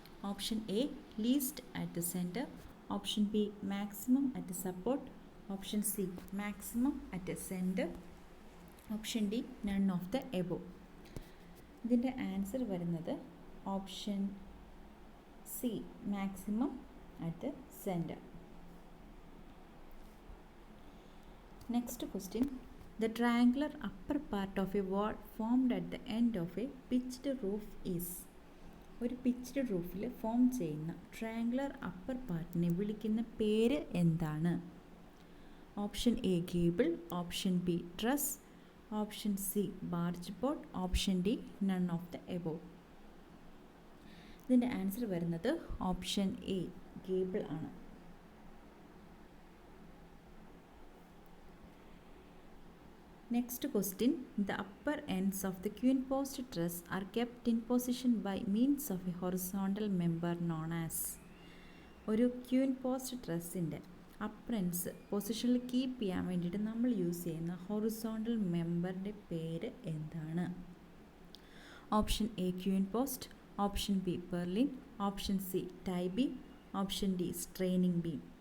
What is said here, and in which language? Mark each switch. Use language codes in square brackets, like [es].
[en] Option A, least at the centre. Option B, maximum at the support. Option C, maximum at the centre. Option D, none of the above. ഇതിൻ്റെ answer വരുന്നത് option C, maximum at the centre. Next question, the triangular upper part of a wall formed at the end of a pitched roof is. [ml] ഒരു pitched റൂഫിൽ form ചെയ്യുന്ന triangular upper പാർട്ടിനെ വിളിക്കുന്ന പേര് എന്താണ്? [en] Option A, gable. Option B, truss. Option C, barge boat. Option D, none of the above. ഇതിൻ്റെ answer വരുന്നത് option A, gable ആണ്. Next question, the upper ends of the queen post truss are kept in position by means of a horizontal member known as. [ml] ഒരു queen post ട്രസ്സിൻ്റെ upper ends പൊസിഷനിൽ keep ചെയ്യാൻ വേണ്ടിയിട്ട് നമ്മൾ use ചെയ്യുന്ന horizontal മെമ്പറിൻ്റെ പേര് എന്താണ്? [en] Option A, queen post. Option B, purlin. Option C, tie beam. Option D, straining beam.